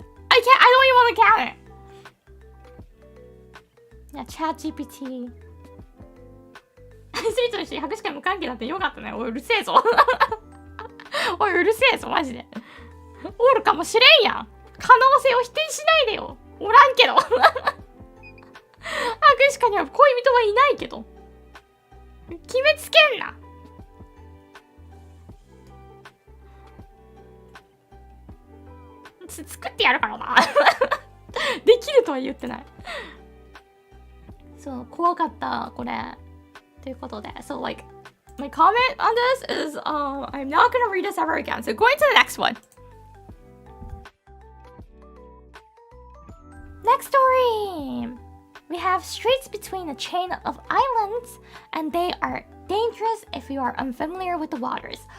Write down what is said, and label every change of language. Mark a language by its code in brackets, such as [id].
[en] I don't even want to count it. Yeah, ChatGPT. [ja] スリとして白しか無関係だってよかったね。おい、うるせえぞ。おい、うるせえぞ、マジで。おるかもしれんやん。可能性を否定しないでよ。おらんけど。白しかには恋人はいないけど。決めつけんな。作ってやるからな。できるとは言ってない。そう、怖かった、これ。ということで。 [en] So, like, my comment on this is, I'm not gonna read this ever again. So, going to the next one. Next story! We have streets between a chain of islands, and they are dangerous if you are unfamiliar with the waters.